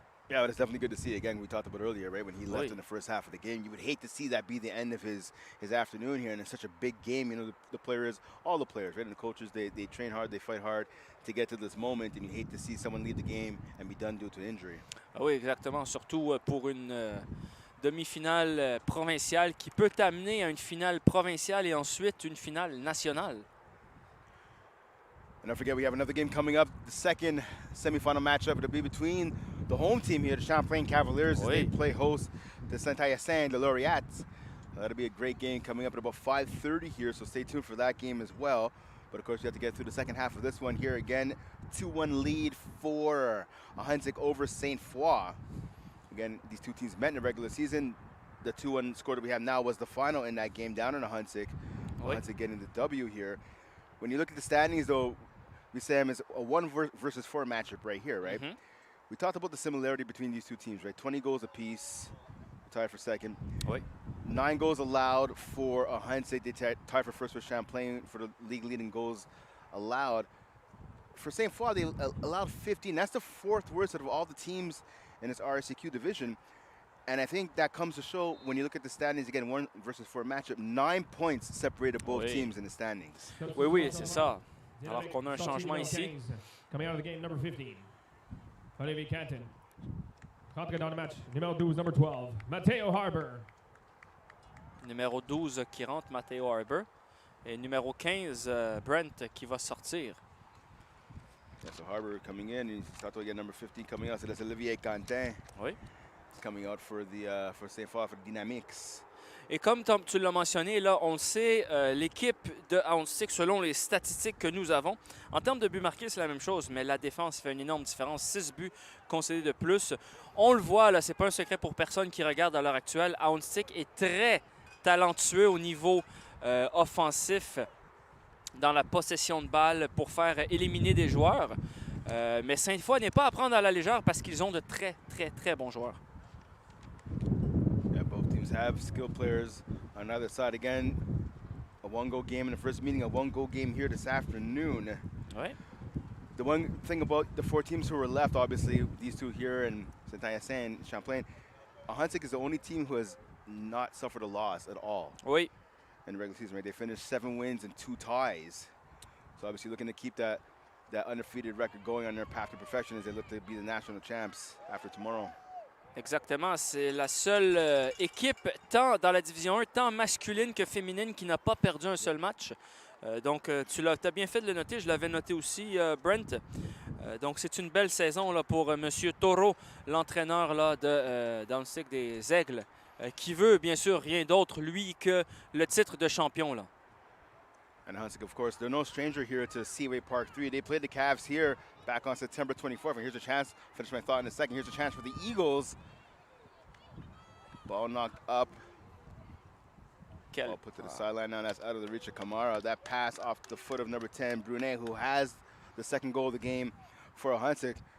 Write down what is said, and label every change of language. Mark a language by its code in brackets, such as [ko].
[en] Yeah, but it's definitely good to see. Again, we talked about earlier, right? When he left [fr] Oui. [en] in the first half of the game, you would hate to see that be the end of his afternoon here, and it's such a big game. You know, the players, all the players, right? And the coaches, they train hard, they fight hard to get to this moment, and you hate to see someone leave the game and be done due to injury. [fr] Ah oui, exactement. Surtout pour une demi-finale provinciale qui peut t'amener à une finale provinciale et ensuite une finale nationale. [en] And don't forget, we have another game coming up. The second semifinal matchup will be between the home team here, the Champlain Cavaliers, as they play host to Sainte, the Laureates. That'll be a great game coming up at about 5:30 here, so stay tuned for that game as well. But of course, you have to get through the second half of this one here. Again, 2-1 lead for Ahuntsic over Sainte Foy. Again, these two teams met in the regular season. The 2-1 score that we have now was the final in that game down in Ahuntsic. Ahuntsic getting the W here. When you look at the standings, though, we say it's a 1 versus 4 matchup right here, right? Mm-hmm. We talked about the similarity between these two teams, right? 20 goals apiece, tied for second. 9 goals allowed for Ahuntsic. They tied for first with Champlain for the league leading goals allowed. For Sainte Foy, they allowed 15. That's the 4th worst out of all the teams in this RSEQ division. And I think that comes to show when you look at the standings, again, 1 versus 4 matchup, 9 points separated both teams in the standings. [fr] Oui, c'est ça. Alors qu'on a un changement ici. [en] Coming out of the game, number 15, Olivier Canton. [fr] Rentre dans le match, numéro 12, [en] number 12, [fr] Matteo Harbour. Numéro 12 qui rentre, Matteo Harbour. Et numéro 15, Brent qui va sortir. [en] Yeah, so Harbour coming in, and start to get number 15 coming out. So that's Olivier Cantin. [fr] Oui. [en] Coming out for Sainte Foy for the Dynamics. [fr] Et comme tu l'as mentionné, là, on le sait, l'équipe de Ahuntsic, selon les statistiques que nous avons, en termes de buts marqués, c'est la même chose, mais la défense fait une énorme différence. 6 buts concédés de plus. On le voit, là, c'est pas un secret pour personne qui regarde à l'heure actuelle. Ahuntsic est très talentueux au niveau offensif dans la possession de balle pour faire éliminer des joueurs. Mais Sainte Foy n'est pas à prendre à la légère parce qu'ils ont de très, très, très bons joueurs. [en] Both teams have skilled players on either side. Again, a 1-goal game in the first meeting, a 1-goal game here this afternoon. [fr] Ouais. [en] The one thing about the 4 teams who were left, obviously, these two here and Sainte Champlain, Ahuntsic is the only team who has not suffered a loss at all. [fr] Oui. [en] In the regular season, right? They finished 7 wins and 2 ties. So obviously looking to keep that undefeated record going on their path to perfection as they look to be the national champs after tomorrow. [fr] Exactement, c'est la seule équipe tant dans la division 1, tant masculine que féminine, qui n'a pas perdu un seul match. Donc, tu as bien fait de le noter, je l'avais noté aussi, Brent. Donc, c'est une belle saison là, pour M. Taureau, l'entraîneur d'Ahuntsic des Aigles, qui veut bien sûr rien d'autre, lui, que le titre de champion. Là. [en] And Ahuntsic, of course, they're no stranger here to Seaway Park 3. They played the Cavs here back on September 24th. And here's a chance, finish my thought in a second, here's a chance for the Eagles. Ball knocked up. Ball put to the sideline now. That's out of the reach of Kamara. That pass off the foot of number 10, Brunet, who has the second goal of the game for Ahuntsic.